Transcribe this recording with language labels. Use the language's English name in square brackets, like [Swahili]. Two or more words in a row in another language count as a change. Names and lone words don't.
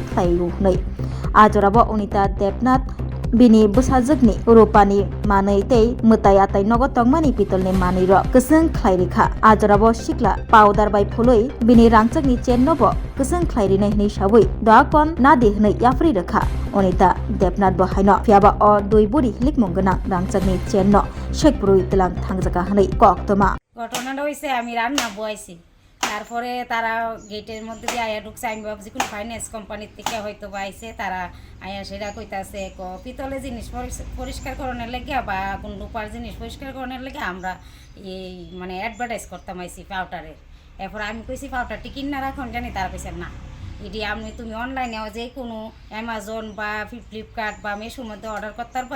[Kok Borok] khlailu hnei ajorabo Onita Debnath bini busajakni rupani manei tei mutai atai nogo tongmani pitolni maniro kusung khlairikha ajorabo Sikla powder bai phului bini Rangchakni chain nobo kusung khlairinai hnei sawi doakon nadi hnei yafri rakha Onita Debnath bo haino phiaba o Bori Hilikni ganang Rangchakni chain no Sekpruwi Twlang Thangkha hnei koktoma [Bangla] ঘটনাটা হইছে আমি রান্না বয়াইছি তারপরে তারা গেটের মধ্যে দিয়ে আয়া ঢুকছে আমি ভাবছি কোন ফাইন্যান্স কোম্পানির থেকে হয়তো বা আইছে তারা আয়া সেটা কইতাছে পিতলের জিনিস পরিষ্কার করানোর লেগে বা কোন রূপার জিনিস পরিষ্কার করানোর লেগে আমরা এই মানে অ্যাডভার্টাইজ করতাম আইছি পাউডারের এরপর আমি কইছি পাউডারটি কিনা রাখুন জানি তার কইছে না এটি আমি তুমি অনলাইনে যে কোনো অ্যামাজন বা ফ্লিপকার্ট বা মেশোর মধ্যে অর্ডার করতে পারবা